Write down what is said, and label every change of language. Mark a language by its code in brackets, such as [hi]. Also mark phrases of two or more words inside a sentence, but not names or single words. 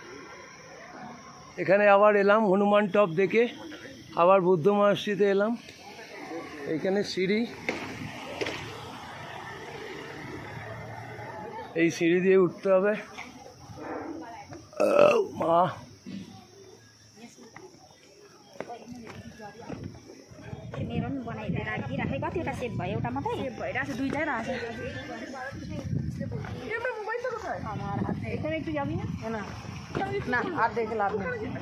[bn] এখানে আবার এলাম হনুমান টপ দেখে, আবার বুদ্ধ মনেস্ট্রিতে এলাম। এইখানে সিঁড়ি, এই সিঁড়ি দিয়ে উঠতে হবে। মা [ne] मेरोन बनाइदिएर राखिदिइराखेँ। कतिवटा सेभ भयो? एउटा मात्रै सेभ भइरहेको छ, दुईवटै रहेछ। [bn] আমার হাতে এখানে একটু যাবি না? না না, আর দেখে লাভ নেই।